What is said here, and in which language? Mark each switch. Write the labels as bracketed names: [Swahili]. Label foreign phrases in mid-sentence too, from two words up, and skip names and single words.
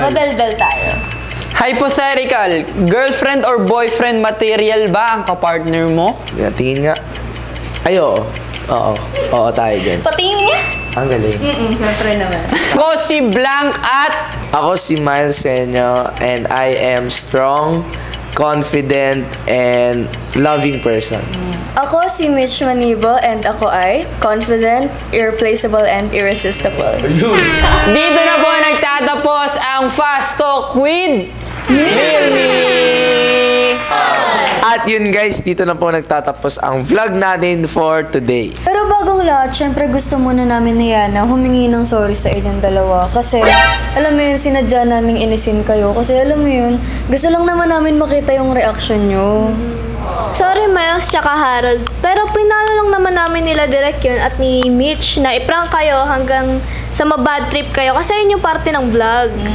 [Filipino] Madaldal tayo. [English] Hypothetical, girlfriend or boyfriend material [Filipino] ba ang kapartner mo? Tingin nga. Ay, oo. Oo tayo dyan. Patingin niya. Ang galing. Siyempre naman. Ako si Blank at... Ako si [English] Miles Senyo and I am strong, confident, and loving person. [Filipino] Ako si [English] Mitch Manibo and [Filipino] ako ay [English] confident, irreplaceable, and irresistible. [Filipino] Dito na po nagtatapos ang Fast Talk with Milmi! At yun guys, dito na po nagtatapos ang vlog natin [English] for today. [Filipino] Pero bagong lahat, syempre gusto muna namin ni Yana humingi ng sorry sa inyong dalawa. Kasi, alam mo yun, sinadya naming inisin kayo. Kasi alam mo yun, gusto lang naman namin makita yung reaction nyo. Sorry Miles tsaka Harold, pero prinalo lang naman namin nila direct yun at ni Mitch na iprank kayo hanggang sa mabad trip kayo kasi yun yung parte ng vlog.